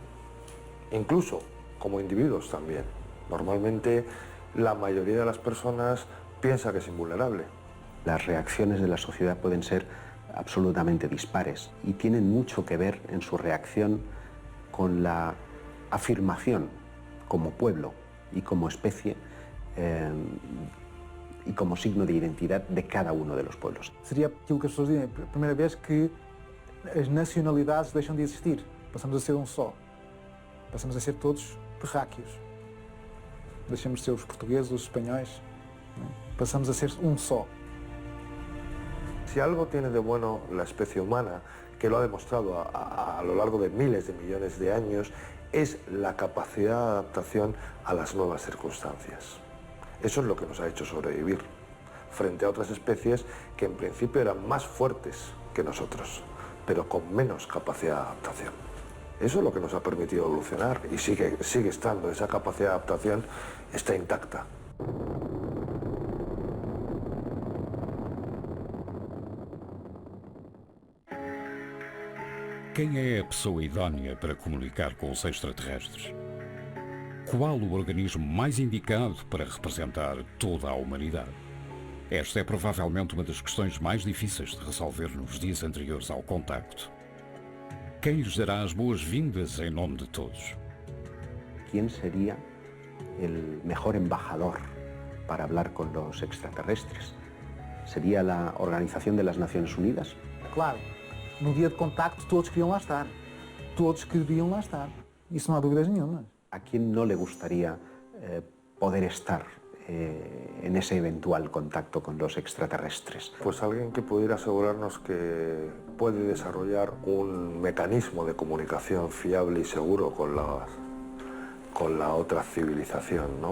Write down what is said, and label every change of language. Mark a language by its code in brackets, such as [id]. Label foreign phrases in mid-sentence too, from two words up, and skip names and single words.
[es] Incluso como individuos también. Normalmente la mayoría de las personas piensa que es invulnerable. Las reacciones de la sociedad pueden ser absolutamente dispares y tienen mucho que ver en su reacción con la afirmación como pueblo y como especie e como signo de [pt] identidade de cada um dos [es] pueblos. [pt] Seria aquilo que as pessoas dizem, a primeira vez que as nacionalidades deixam de existir. Passamos a ser um só. Passamos a ser todos terráqueos. Deixamos de ser os portugueses, os espanhóis. ¿No? Passamos a ser um só. [es] Si algo tiene de bueno la especie humana, que lo ha demostrado a lo largo de miles de millones de años, es la capacidad de adaptación a las nuevas circunstancias. Eso es lo que nos ha hecho sobrevivir, frente a otras especies que en principio eran más fuertes que nosotros, pero con menos capacidad de adaptación. Eso es lo que nos ha permitido evolucionar y sigue estando, esa capacidad de adaptación está intacta. [pt] Quem é a pessoa idónea para comunicar com os extraterrestres? Qual o organismo mais indicado para representar toda a humanidade? Esta é provavelmente uma das questões mais difíceis de resolver nos dias anteriores ao contacto. Quem lhes dará as boas-vindas em nome de todos? [es] ¿Quién sería el mejor embajador para hablar con los extraterrestres? ¿Sería la Organización de las Naciones Unidas? [pt] Claro, no dia de contacto todos queriam lá estar. Todos queriam lá estar. Isso não há dúvidas nenhuma. [es] ¿A quién no le gustaría poder estar en ese eventual contacto con los extraterrestres? Pues alguien que pudiera asegurarnos que puede desarrollar un mecanismo de comunicación fiable y seguro con la otra civilización, ¿no?